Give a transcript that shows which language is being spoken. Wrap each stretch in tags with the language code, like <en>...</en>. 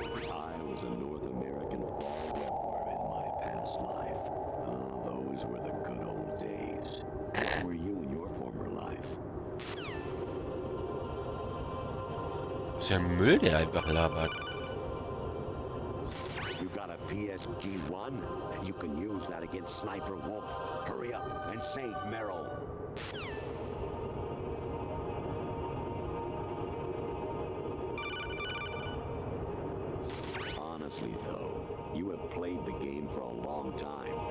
<en>I was a North American fall webworm in my past life. Those were the good old days. What were you in your former life?</en> <de>Das ist ja ein Müll, der einfach labert.</de> <en>You got a PSG-1? You can use that against Sniper Wolf. Hurry up and save Meryl. Honestly, though, you have played the game for a long time.</en>